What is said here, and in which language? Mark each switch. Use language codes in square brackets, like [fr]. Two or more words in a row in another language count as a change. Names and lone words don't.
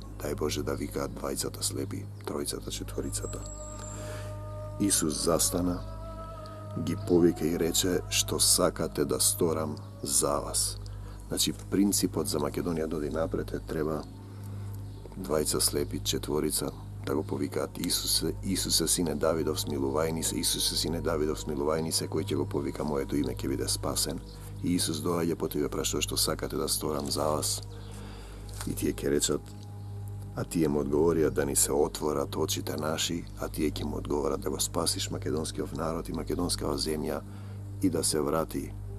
[mk] Дај Боже да викаат двајцата слепи, тројцата, четворицата. Исус застана, ги повика и рече: што сакате да сторам за вас. Значи, принципот за Македонија да оди напред треба двајца слепи, четворица, да го повикаат: Исусе, сине Давидов, смилувај се, Исусе, сине Давидов, смилувај се, кој ќе го повика моето име ќе биде спасен. И Исус доаѓа, потоа ве праша: што сакате да сторам за вас. И тие ќе речат, а тие му одговорија да ни се отворат очите наши, а тие ќе му одговорат да го спасиш македонскиот народ и македонскава земја и да се врати